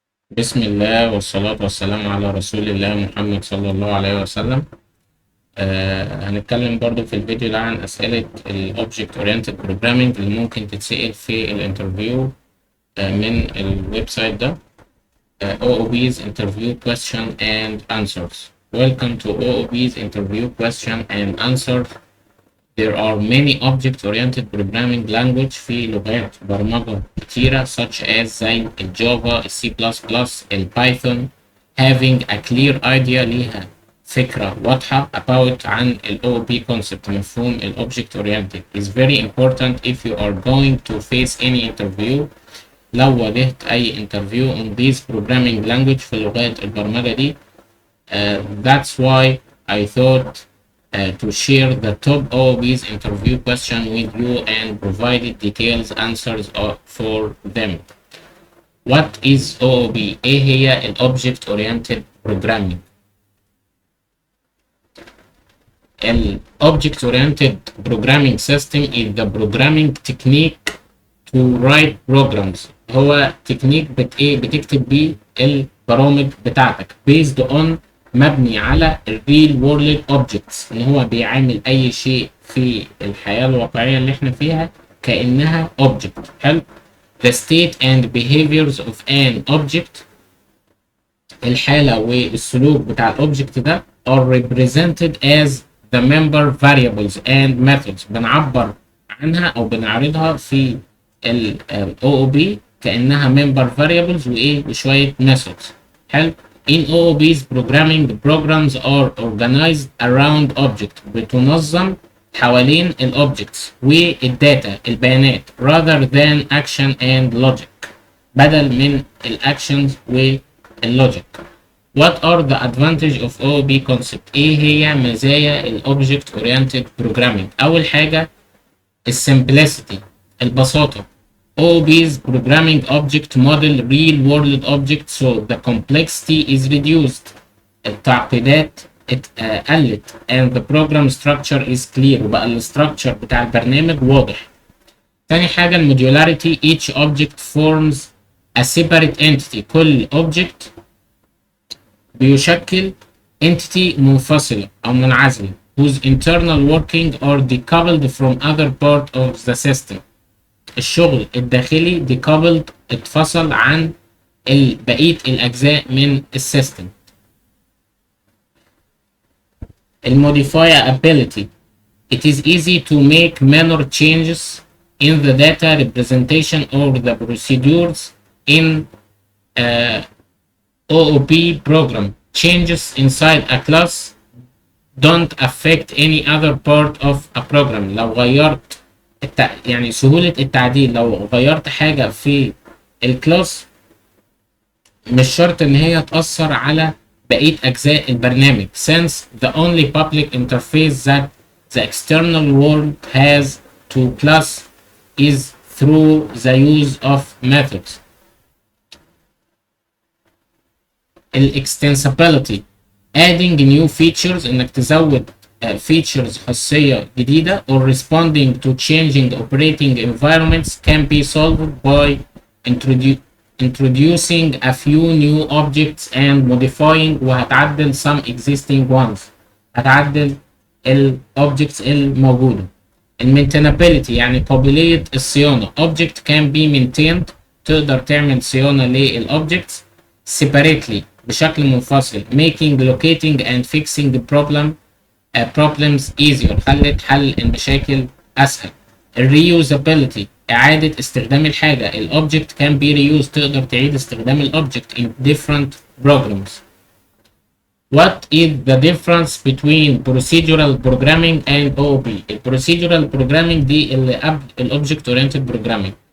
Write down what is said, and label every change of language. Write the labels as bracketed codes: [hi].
[ar] بسم الله والصلاة والسلام على رسول الله محمد صلى الله عليه وسلم. هنتكلم برضو في الفيديو ده عن أسئلة ال Object Oriented Programming اللي ممكن تتسأل في الانترفيو من الويب سايت ده. [en] OOB's Interview Question and Answers. Welcome to OOB's Interview Question and Answers. There are many object-oriented programming language [ar] في لغات برمجة كتيرة [en] such as [ar] زي الجافا، السي بلس بلس، البايثون. [en] Having a clear idea [ar] ليها فكرة واضحة [en] about [ar] عن ال [en] OOP concept [ar] مفهوم ال [en] object-oriented is very important if you are going to face any interview. [ar] لو واجهت أي [en] interview on these programming language [ar] في لغات البرمجة دي. [en] That's why I thought to share the top OOB's interview question with you and provided details answers for them. What is OOB? [ar] إيه هي ال Object Oriented Programming؟ [en] ال Object Oriented Programming System is the programming technique to write programs. [ar] هو تكنيك بتكتب بيه البرامج بتاعتك [en] based on [ar] مبني على الريل وورلد اوبجكتس، ان هو بيعامل اي شيء في الحياه الواقعيه اللي احنا فيها كانها اوبجكت. حلو. [en] The state and behaviors of an object، [ar] الحاله والسلوك بتاع الاوبجكت ده [en] are represented as the member variables and methods. [ar] بنعبر عنها او بنعرضها في ال OOP كانها member variables وايه وشويه methods. حلو. [en] In OOP's programming, programs are organized around object. [ar] بتنظم حوالين الأوبجكتس والداتا البيانات [en] rather than action and logic، [ar] بدل من الأكشنز واللوجيك. [en] What are the advantage of OOP concept؟ [ar] إيه هي مزايا ال Object Oriented Programming؟ أول حاجة السمبlicity، البساطة. [en] OOP's programming object model real world object so the complexity is reduced. [ar] التعقيدات قلت [en] and the program structure is clear، [ar] وبقى الستراكشر بتاع البرنامج واضح. تاني حاجة الموديولاريتي، [en] each object forms a separate entity. [ar] كل object بيشكل entity منفصلة أو منعزلة [en] whose internal working are decoupled from other part of the system. [ar] الشغل الداخلي decoupled اتفصل عن بقية الأجزاء من السيستم. [en] الموديفايابيليتي، it is easy to make minor changes in the data representation or the procedures in OOP program. Changes inside a class don't affect any other part of a program. [ar] لو غيرت يعني سهولة التعديل، لو غيرت حاجة في الكلاس مش شرط ان هي تأثر على بقية أجزاء البرنامج [en] since the only public interface that the external world has to class is through the use of methods. extensibility، adding new features، [ar] انك تزود features خاصية جديدة [en] or responding to changing operating environments can be solved by introducing a few new objects and modifying [ar] وهتعدل [en] some existing ones، [ar] هتعدل ال objects الموجودة. maintainability يعني قابلية الصيانة، [en] object can be maintained، [ar] تقدر تعمل صيانة لل objects [en] separately [ar] بشكل منفصل [en] making locating and fixing the problems easier، [ar] خلت حل المشاكل أسهل. reusability إعادة استخدام الحاجة، الأوبجكت [en] can be reused، [ar] تقدر تعيد استخدام الأوبجكت [en] in different programs. What is the difference between procedural programming and OOP؟ procedural programming [ar] دي اللي قبل [en] Object Oriented Programming.